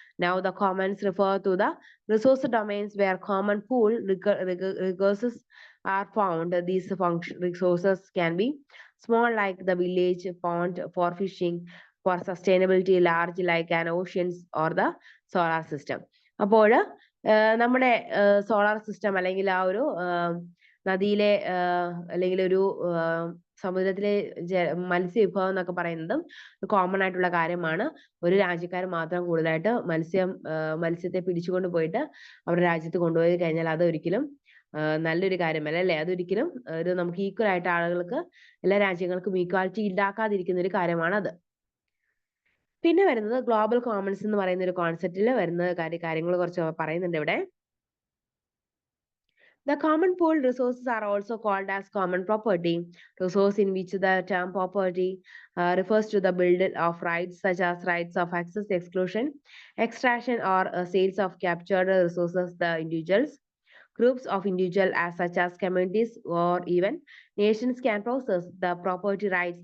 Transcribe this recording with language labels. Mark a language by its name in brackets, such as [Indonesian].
[English] Now the commons refer to the resource domains where common pool resources are found. These resources can be small like the village pond for fishing, for sustainability large like an oceans or the solar system. [Malayalam] അപ്പോൾ നമ്മുടെ solar system അല്ലെങ്കിൽ ആ ഒരു നദിയിലെ അല്ലെങ്കിൽ ഒരു സമുദ്രത്തിലെ മത്സ്യവിഭവം എന്നൊക്കെ പറയുന്നതും കോമൺ ആയിട്ടുള്ള കാര്യമാണ്. ഒരു രാജ്യക്കാർ മാത്രം കൂടുതലായിട്ട് മത്സ്യത്തെ പിടിച്ചുകൊണ്ട് പോയിട്ട് അവരുടെ രാജ്യത്ത് കൊണ്ടുപോയി കഴിഞ്ഞാൽ അതൊരിക്കലും നല്ലൊരു കാര്യമല്ല അല്ലെ. അതൊരിക്കലും നമുക്ക് ഈക്വൽ ആയിട്ട് ആളുകൾക്ക് എല്ലാ രാജ്യങ്ങൾക്കും ഈക്വാലിറ്റി ഉണ്ടാക്കാതിരിക്കുന്ന ഒരു കാര്യമാണത്. പിന്നെ വരുന്നത് ഗ്ലോബൽ കോമൺസ് എന്ന് പറയുന്ന ഒരു കോൺസെപ്റ്റിൽ വരുന്ന കാര്യങ്ങൾ കുറച്ച് പറയുന്നുണ്ട് ഇവിടെ. [English] The common pool resources are also called as common property, resource in which the term property refers to the build of rights such as rights of access, exclusion, extraction or sales of captured resources. The individuals, groups of individuals such as communities or even nations can possess the property rights.